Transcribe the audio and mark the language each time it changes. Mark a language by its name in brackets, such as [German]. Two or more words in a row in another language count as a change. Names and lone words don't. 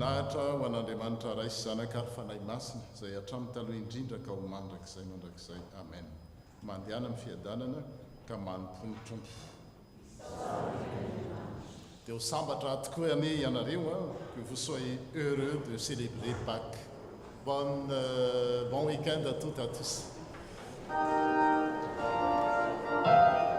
[Malagasy] mahafinaritra ho an'andriamanitra ray sy zanaka ary fanahy masina izay hatramin'ny taloha indrindra ka ho mandrakizay mandrakizay amen. Mandiana amin'ny fiadanana ka manompony trompo. Dia ho sambatra tokoa any ianareo [French] que vous soyez heureux de célébrer Pâques. Bon week-end à toutes et à tous.